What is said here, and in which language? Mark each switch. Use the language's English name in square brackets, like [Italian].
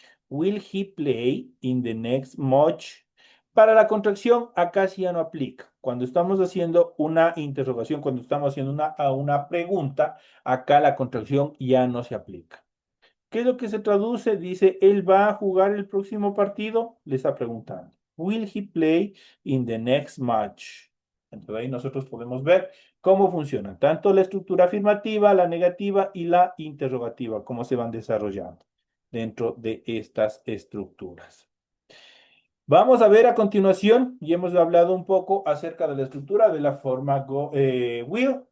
[English] Will he play in the next match? [Spanish] Para la contracción, acá sí ya no aplica. Cuando estamos haciendo una interrogación, cuando estamos haciendo una pregunta, acá la contracción ya no se aplica. ¿Qué es lo que se traduce? Dice, ¿él va a jugar el próximo partido? Le está preguntando. [English] Will he play in the next match? [Spanish] Entonces ahí nosotros podemos ver cómo funcionan tanto la estructura afirmativa, la negativa y la interrogativa, cómo se van desarrollando dentro de estas estructuras. Vamos a ver a continuación, y hemos hablado un poco acerca de la estructura de la forma will.